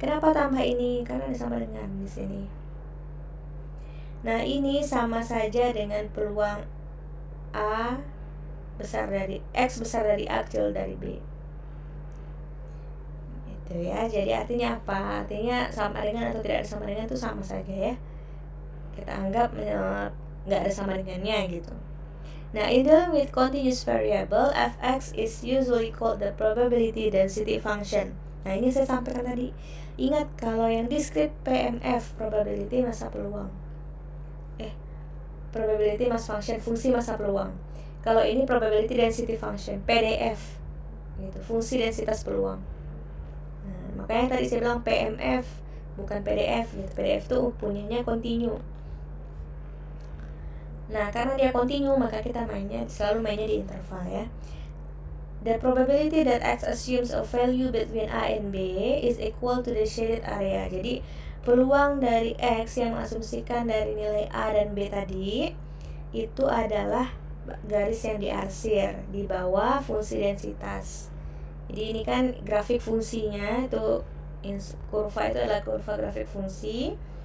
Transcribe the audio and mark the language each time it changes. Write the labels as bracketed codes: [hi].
[id] Kenapa tambah ini? Karena ada sama dengan di sini. Nah, ini sama saja dengan peluang A besar dari X besar dari A kecil dari B. Itu ya. Jadi artinya apa? Artinya sama dengan atau tidak ada sama dengan itu sama saja ya. Kita anggap nggak ada sama dengannya gitu. [en] Nah, in dealing with continuous variable, fx is usually called the probability density function. [id] Nah, ini saya sampaikan tadi. Ingat, kalau yang discrete PMF, probability massa peluang. [en] Probability mass function, [id] fungsi massa peluang. Kalau ini [en] probability density function, [id] PDF, gitu, fungsi densitas peluang. Nah, makanya tadi saya bilang PMF, bukan PDF. Gitu. PDF tuh punyanya continue. Nah, karena dia continue, maka kita selalu mainnya di interval ya. [en] The probability that X assumes a value between A and B is equal to the shaded area. [id] Jadi, peluang dari X yang mengasumsikan dari nilai A dan B tadi itu adalah garis yang diarsir di bawah fungsi densitas. Jadi ini kan grafik fungsinya, itu kurva itu adalah kurva grafik fungsi.